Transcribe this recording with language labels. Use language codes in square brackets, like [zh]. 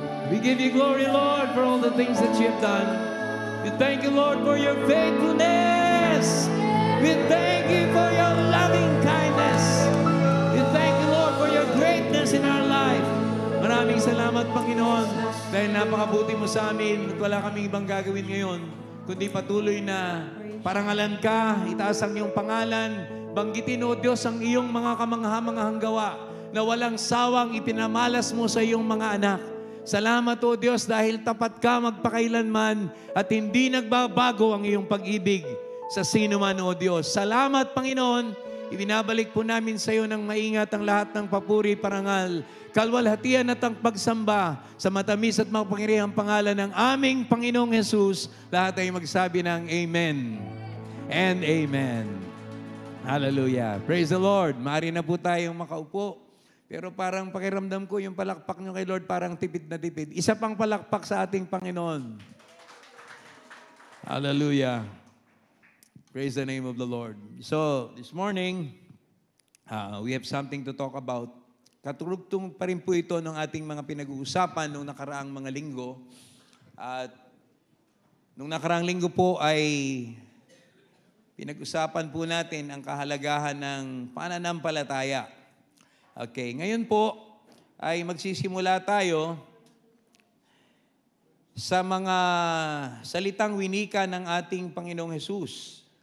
[en] We give you glory, Lord, for all the things that you have done. We thank you, Lord, for your faithfulness. We thank you for your loving kindness. We thank you, Lord, for your greatness in our life. [tl] Maraming salamat, Panginoon, dahil napakabuti mo sa amin at wala kaming ibang gagawin ngayon, kundi patuloy na parangalan ka, itaas ang iyong pangalan, banggitin, O Diyos, ang iyong mga kamangha-manghang gawa na walang sawang ipinamalas mo sa iyong mga anak. Salamat, O Diyos, dahil tapat ka magpakailanman at hindi nagbabago ang iyong pag-ibig sa sino man, O Diyos. Salamat, Panginoon. Ibinabalik po namin sa iyo ng maingat ang lahat ng papuri, parangal, kalwalhatian at ang pagsamba sa matamis at makapangyarihang pangalan ng aming Panginoong Jesus. Lahat ay magsabi ng Amen and Amen. Hallelujah. [en] Praise the Lord. [tl] Maaari na po tayong makaupo. Pero parang pakiramdam ko yung palakpak nyo kay Lord parang tipid na tipid. Isa pang palakpak sa ating Panginoon. Hallelujah. [en] Praise the name of the Lord. So, this morning, we have something to talk about. [tl] Katurugtong pa rin po ito ng ating mga pinag-uusapan nung nakaraang mga linggo. At nung nakaraang linggo po ay pinag-usapan po natin ang kahalagahan ng pananampalataya. Okay, ngayon po ay magsisimula tayo sa mga salitang winika ng ating Panginoong Jesus.